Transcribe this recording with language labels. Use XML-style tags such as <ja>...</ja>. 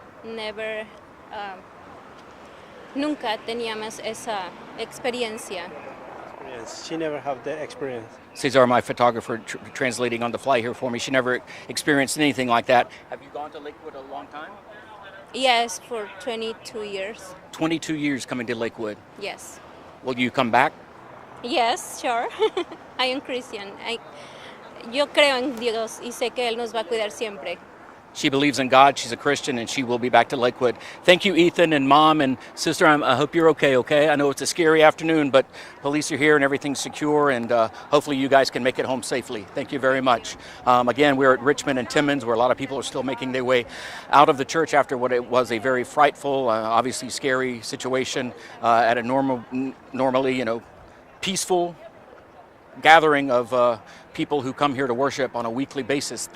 <es>Never, nunca teníamos esa experiencia.</es> <en>She never had the experience. Cesar, my photographer, translating on the fly here for me, she never experienced anything like that. Have you gone to Lakewood a long time? Yes, for 22 years. 22 years coming to Lakewood. Yes. Will you come back? Yes, sure. I am Christian.</en> <es>Yo creo en Dios y sé que Él nos va a cuidar siempre.</es> <en>She believes in God, she's a Christian, and she will be back to Lakewood. Thank you, Ethan and Mom and Sister. I hope you're okay? I know it's a scary afternoon, but police are here and everything's secure, and hopefully you guys can make it home safely. Thank you very much. Again, we're at Richmond and Timmins, where a lot of people are still making their way out of the church after what it was a very frightful, obviously scary situation at a normally, peaceful gathering of people who come here to worship on a weekly basis.</en>